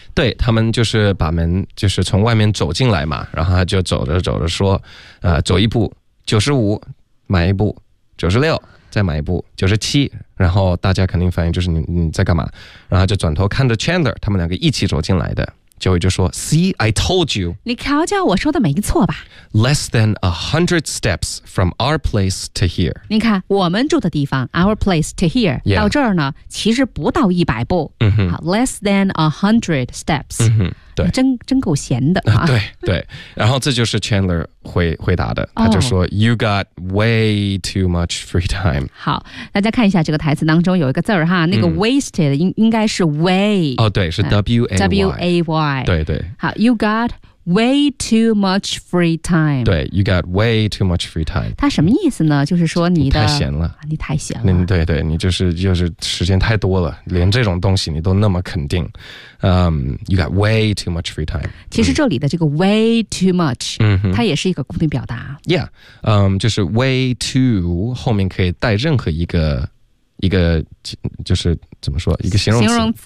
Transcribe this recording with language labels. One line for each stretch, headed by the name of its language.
Chinese: 对，他们就是把门就是从外面走进来嘛，然后他就走着走着说，走一步95，买一步96，再买一步97，然后大家肯定反应就是你在干嘛，然后就转头看着 Chandler， 他们两个一起走进来的。就会就说
English: See, I told you.
Chinese: 你瞧瞧我说的没错吧。
English: Less than 100 steps from our place to here.
Chinese: 你看我们住的地方
English: our place to here,
Chinese: 到这儿呢其实不到100步。
English: Less than 100 steps.
Chinese: 对，真够闲的。对对，然后这就是 Chandler 回答的，他就说、
English: oh, You got way too much free time.
Chinese: 好，大家看一下这个台词当中有一个字哈，那个 wasted 应该是 way。哦，对，是 way。对对。
English: 好 ，You got way too much free time. 对 ，You got way too much free time.
Chinese: 它什么意思呢？就是说你的太闲了，你太闲了。对对，你就是时间太多了，连这种东西你都那么肯定。
English: You got way too much free time.
Chinese: 其实这里的这个 way too much，它也是一个固定表达。 Yeah, 就是 way too 后面可以带任何一个就是怎么说一个形容词。